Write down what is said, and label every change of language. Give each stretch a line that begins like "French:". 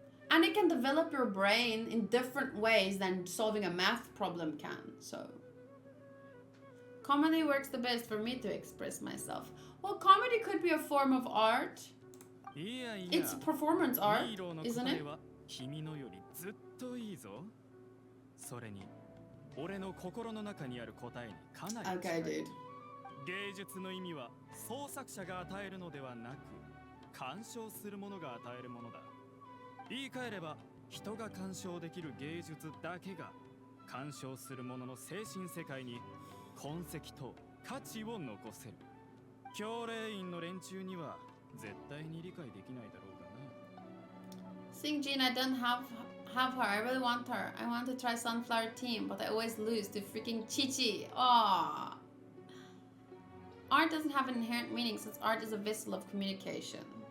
English: And it can develop your brain in different ways than solving a math problem can. So comedy works the best for me to express myself. Well, comedy could be a form of art. It's performance art, isn't it?
Japanese: 君のよりずっといいぞ。それに俺の心の中にある答えにかなり近い。
English: Okay, dude.
Japanese: 芸術の意味は創作者が与えるのではなく、鑑賞する者が与えるものだ。言い換えれば、人が鑑賞できる芸術だけが鑑賞する者の精神世界に痕跡と価値を残せる。教令員の連中には絶対に理解できないだろうがな。
English: Seeing Jean, I don't have her. I really want her. I want to try Sunflower Team, but I always lose to freaking Chi-Chi. Aww. Art doesn't have an inherent meaning since art is a vessel of communication.